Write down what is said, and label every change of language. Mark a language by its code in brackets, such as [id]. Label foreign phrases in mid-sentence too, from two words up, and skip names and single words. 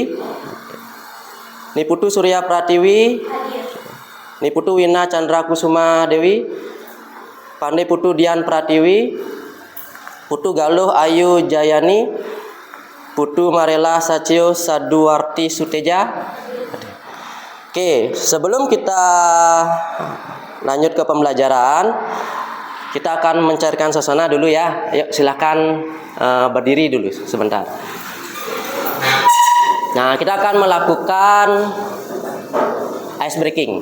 [id] Ni Putu Surya Pratiwi. Ni Putu Wina Chandra Kusuma Dewi. Pandai Putu Dian Pratiwi. Putu Galuh Ayu Jayani. Putu Marela Sacio Saduarti Suteja. Oke, sebelum kita lanjut ke pembelajaran, kita akan mencairkan suasana dulu ya. Ayo silakan berdiri dulu sebentar. Nah, kita akan melakukan ice breaking.